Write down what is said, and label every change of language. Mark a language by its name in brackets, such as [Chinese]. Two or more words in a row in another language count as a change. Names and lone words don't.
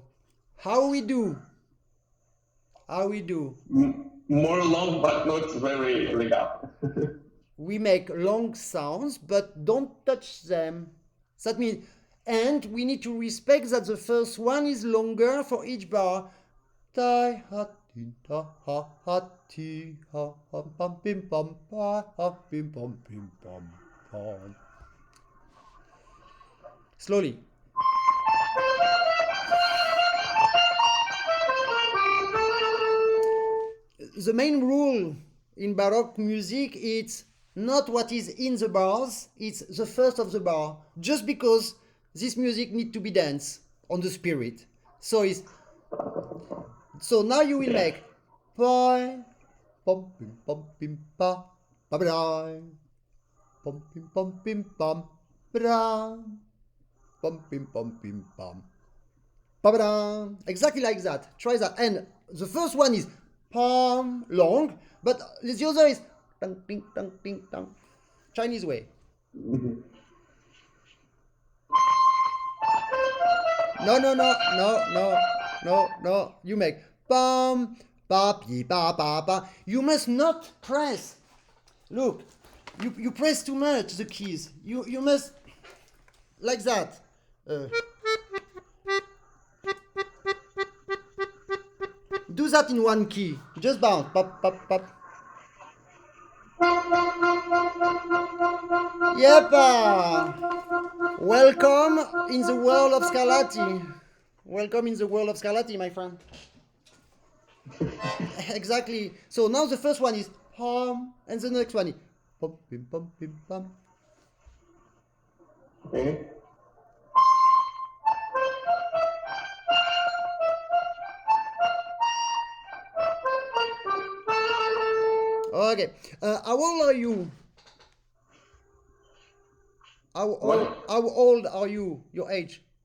[English] How we do? How we do? More long, but not very legato. We make long sounds, but don't touch them. That means, and we need to respect that the first one is longer for each bar. Tai ha ti ta ha ha ti ha ha pam pim pam pa ha pim pam pam. Slowly. The main rule in Baroque music is not what is in the bars, it's the first of the bar. Just because this music needs to be danced on the spirit. So now you will make pom pim pa ba ba pom pim pam bra pom pim pam ba ba. Exactly like that. Try that. And the first one is palm long, but the other is tang ting tang ting tang, Chinese way. No. You make bum ba pi ba ba ba. You must not press. Look, you press too much the keys. You must like that. Do that in one key. Just bounce. Pop, pop, pop. Yepa! Welcome in the world of Scarlatti. Welcome in the world of Scarlatti, my friend. Exactly. So now the first one is pom, and the next one is pom, pim, pom, pim, pom. Okay. Okay. How old are you? How old are you? Your age?